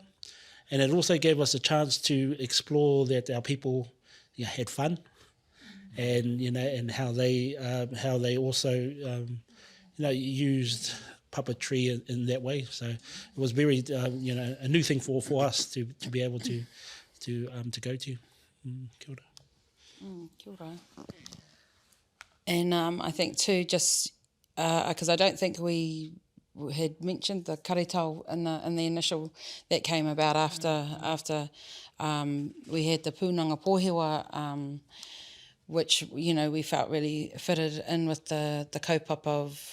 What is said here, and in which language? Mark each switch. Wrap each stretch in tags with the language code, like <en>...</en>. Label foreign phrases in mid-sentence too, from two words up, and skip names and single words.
<en>And it also gave us a chance to explore that our people had fun, and and how they also used puppetry in that way. So it was very a new thing for us to be able to go to.</en> <mi>Kia ora. Kia ora.</mi> <en>And I think too, just because I don't think we had mentioned the karetao in the initial that came about after we had the</en> <mi>pūnanga pōhewa,</mi> <en>which we felt really fitted in with the kaupapa</en>